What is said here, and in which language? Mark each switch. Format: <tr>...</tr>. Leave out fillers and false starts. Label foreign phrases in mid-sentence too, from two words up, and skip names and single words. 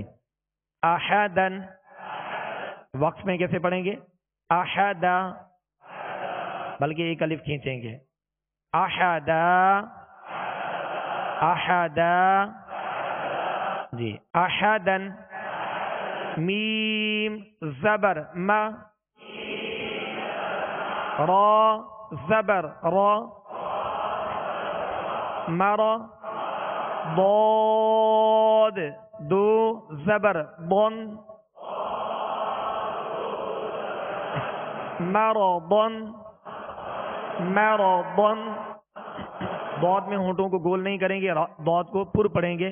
<ur>احدن وقف میں کیسے پڑھیں گے؟ احدا، بلکہ 1 الف کھینچیں گے. احدا احدا جی. احدن میم زبر ما را زبر را مرا ضاد 2 زبر ضن مرضن مرضن. ضاد میں ہونٹوں کو گول نہیں کریں گے، ضاد کو پر پڑھیں گے.</ur>